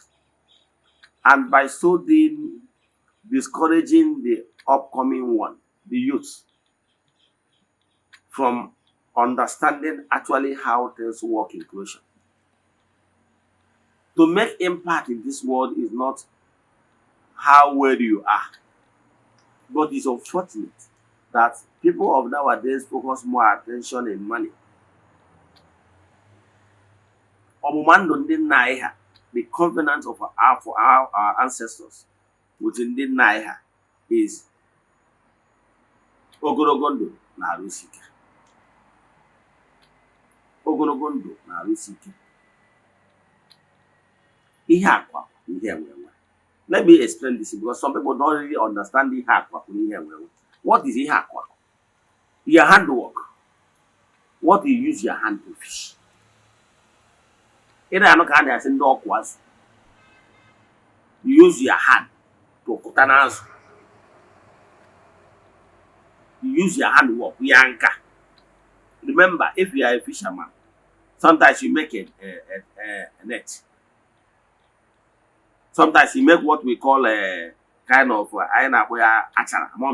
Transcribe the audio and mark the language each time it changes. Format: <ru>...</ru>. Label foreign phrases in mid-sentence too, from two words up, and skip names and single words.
<en>And by so doing, discouraging the upcoming one, the youth, from understanding actually how things work in creation. To make impact in this world is not how well you are, but it's unfortunate that people of nowadays focus more attention in money.</en> <ig>Ọmụma ndụ ndị nna anyị ha</ig> <en>the covenant of our ancestors within the Naiha is</en> <ig>ogologo ndụ na arụ isi ike. Ogologo ndụ na arụ isi ike. Ihe akwa bụ ihe enwenwe.</ig> <en>Let me explain this because some people don't really understand</en> <ig>ihe akwa bụ ihe enwenwe.</ig> <en>What is</en> <ig>ihe akwa?</ig> <en>Your handwork. What you use your hand to fish.</en> <ig>Ị na-anụ ka a na-asị ndị ọkụ azụ.</ig> <en>You use your hand to</en> <ig>kụta n'azụ.</ig> <en>You use your handwork, your anchor. Remember, if you are a fisherman, sometimes you make a net. Sometimes you make what we call a kind of achara.</en>